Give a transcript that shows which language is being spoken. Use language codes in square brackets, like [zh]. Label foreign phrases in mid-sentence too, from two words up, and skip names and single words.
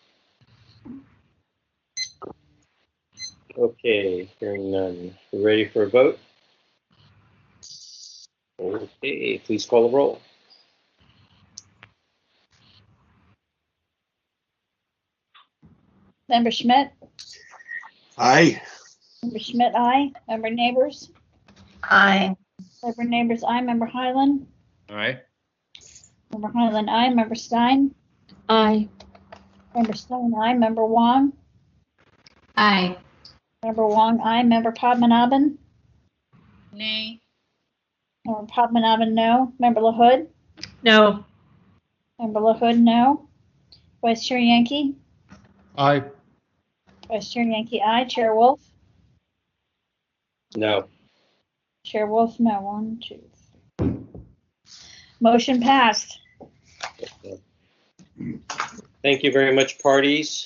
[en] Okay, hearing none. We ready for a vote? Okay, please call the roll. Member Schmidt? Aye. Member Schmidt, aye. Member Neighbors? Aye. Member Neighbors, aye. Member Highland? Aye. Member Highland, aye. Member Stein? Aye. Member Stein, aye. Member Wong? Aye. Member Wong, aye. Member Padmanabhan? Nay. Member Padmanabhan, no. Member LaHood? No. Member LaHood, no. Vice Chair Yankee? Aye. Vice Chair Yankee, aye. Chair Wolf? No. Chair Wolf, no. 1, 2, 3. Motion passed. Thank you very much, parties.